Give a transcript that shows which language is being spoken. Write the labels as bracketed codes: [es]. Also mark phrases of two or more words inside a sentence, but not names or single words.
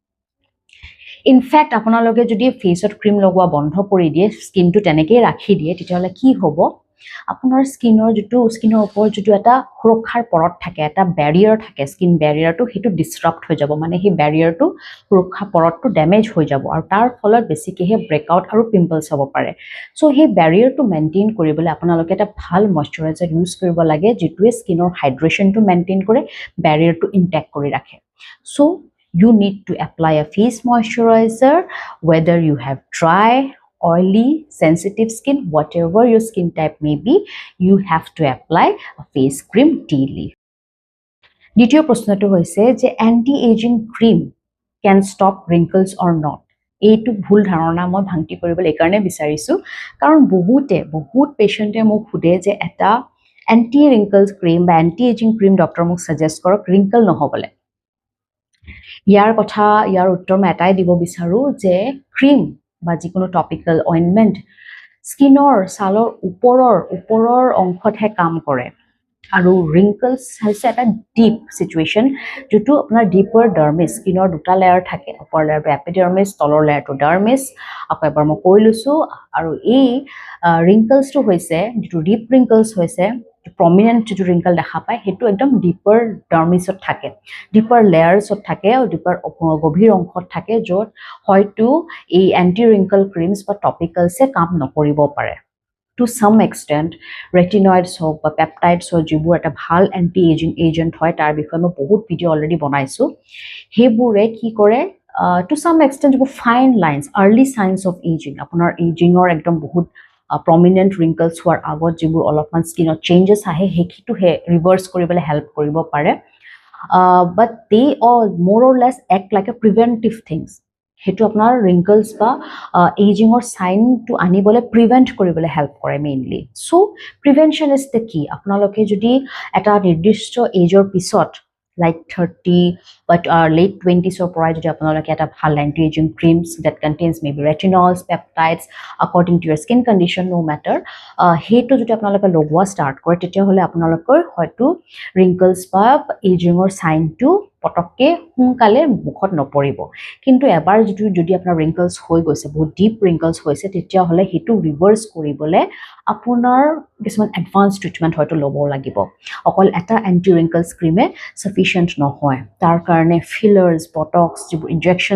[as] ইনফ্যাক্ট আপোনালোকে যদি ফেসত ক্ৰীম লগোৱা বন্ধ কৰি দিয়ে স্কিনটো তেনেকৈ ৰাখি দিয়ে তেতিয়াহলে কি হ'ব আপোনাৰ স্কিনৰ ওপৰত যেটো এটা সুৰক্ষাৰ পৰত থাকে এটা ব্যাৰিয়াৰ থাকে স্কিন ব্যাৰিয়াৰটো হেতু ডিসৰাপ্ট হৈ যাব মানে হে ব্যাৰিয়াৰটো সুৰক্ষা পৰতটো ড্যামেজ হৈ যাব আৰু তাৰ ফলত বেছিকৈ ব্ৰেকআউট আৰু পিম্পলস হ'ব পাৰে সো হে ব্যাৰিয়াৰটো মেইনটেইন কৰিবলৈ আপোনালোকে এটা ভাল ময়শ্চাৰাইজাৰ ইউজ কৰিব লাগে যেটোৱে স্কিনৰ হাইড্ৰেশনটো মেইনটেইন কৰে ব্যাৰিয়াৰটো ইনটেক্ট কৰি ৰাখে সো [en] you need to apply a face moisturizer whether you have dry oily sensitive skin whatever your skin type may be you have to apply a face cream daily [as] দ্বিতীয় প্ৰশ্নটো হৈছে যে [en] anti aging cream can stop wrinkles or not [as] এইটো ভুল ধাৰণা মই ভাঙতি কৰিবলৈ কাৰণে বিচাৰিছো কাৰণ বহুত পেশেন্টে মোক খুদে যে এটা [en] anti wrinkles cream [as] বা [en] anti aging cream [as] ডক্টৰ মোক সাজেষ্ট কৰক wrinkle নহবলে ইয়াৰ উত্তৰ মই এটাই দিব বিচাৰো যে ক্ৰীম বা যিকোনো [en] topical ointment [as] স্কিনৰ ছালৰ ওপৰৰ অংশতহে কাম কৰে আৰু ৰিংকলস হৈছে এটা [en] deep situation [as] যেটো আপোনাৰ ডিপাৰ ডাৰ্মিছ স্কিনৰ দুটা লেয়াৰ থাকে ওপৰ লেয়াৰটো এপিডাৰ্মিছ তলৰ লেয়াৰটো ডাৰ্মিছ আকৌ এবাৰ মই কৈ লৈছো আৰু এই ৰিংকলসটো হৈছে যেটো ডিপ ৰিংকলস হৈছে prominent যেটো wrinkle দেখা পায় হেতু একদম ডিপাৰ ডাৰ্মিছত থাকে ডিপাৰ লেয়াৰছত থাকে আৰু ডিপাৰ গভীৰ অংশত থাকে যত হয়তো এই [en] anti wrinkle creams [as] বা টপিক্যালছে কাম নকৰিব পাৰে [en] to some extent [as] retinoids হোক বা পেপটাইডছ হোক যিবোৰ এটা ভাল এন্টি এজিং এজেন্ট হয় তাৰ বিষয়ে মই বহুত ভিডিও অলৰেডি বনাইছো হেবোৰে কি কৰে [en] to some extent [as] যিবোৰ ফাইন লাইনছ [en] early signs of aging [as] আপোনাৰ এজিংৰ একদম বহুত [en] prominent wrinkles [as] হোৱাৰ আগত যিবোৰ অলপমান স্কিনৰ চেঞ্জেস আহে হেকিটো ৰিভাৰ্স কৰিবলৈ হেল্প কৰিব পাৰে [en] but they all more or less act like a preventive things [as] হেতু আপোনাৰ wrinkles বা এজিংৰ সাইন টু আনিবলৈ প্ৰিভেন্ট কৰিবলৈ হেল্প কৰে মেইনলি সো [en] prevention is the key [as] আপোনালোকে যদি এটা নিৰ্দিষ্ট এজৰ পিছত [en] like 30 but late 20s or [as] পৰাই যদি আপোনালোকে এটা ভাল [en] anti aging creams that contains maybe retinols peptides according to your skin condition no matter [as] হেতু যদি আপোনালোকে লগোৱা ষ্টাৰ্ট কৰে তেতিয়া হলে আপোনালোকৰ হয়তো wrinkles বা [en] aging or sign to [as] পটককে সোনকালে মুখত নপৰিব কিন্তু এবাৰ যদি আপোনাৰ ৰিংকলছ হৈ গৈছে বহুত ডিপ ৰিংকলছ হৈছে তেতিয়াহ'লে সেইটো ৰিভাৰ্ছ কৰিবলৈ আপোনাৰ কিছুমান [en] advance treatment [as] হয়তো ল'ব লাগিব অকল এটা এণ্টি ৰিংকলছ ক্ৰীমে সাফিচিয়েণ্ট নহয় তাৰ কাৰণে ফিলাৰ্ছ বটক্স যিবোৰ ইনজেকশ্যন